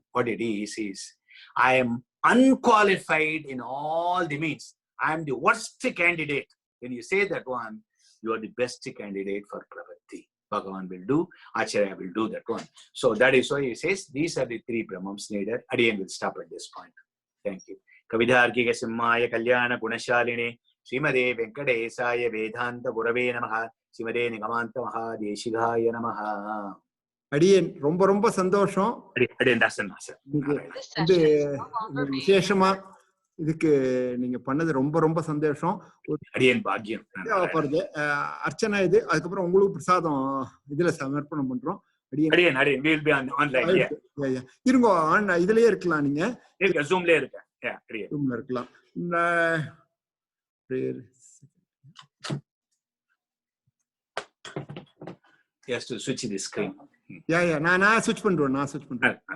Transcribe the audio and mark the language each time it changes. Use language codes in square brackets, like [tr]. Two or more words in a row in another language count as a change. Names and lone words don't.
[en] What it is I am unqualified in all the means. I am the worst candidate. When you say that one, you are the best candidate for prabhati. Bhagavan will do, Acharya will do that one. So that is why he says these are the three Brahmams needed. Again, we'll stop at this point. Thank you. [sa] कवितार्किक सिंहाय कल्याण गुणशालिने श्रीमते वेङ्कटेशाय वेदान्त गुरवे नमः श्रीमते निगमान्त महादेशिकाय नमः. [ta] அடியேன் ரொம்ப ரொம்ப சந்தோஷம். வந்து விசேஷமா இதுக்கு நீங்க பண்ணது ரொம்ப ரொம்ப சந்தோஷம். அடியேன் பாக்கியம் வருது அர்ச்சனா இது. அதுக்கப்புறம் உங்களுக்கு பிரசாதம் இதுல சமர்ப்பணம் பண்றோம். இருங்கோ இதுலயே இருக்கலாம், நீங்க ஜூம்ல இருக்கலாம். [en] Yes, to switch the screen. [ta] நான் switch பண்றேன்.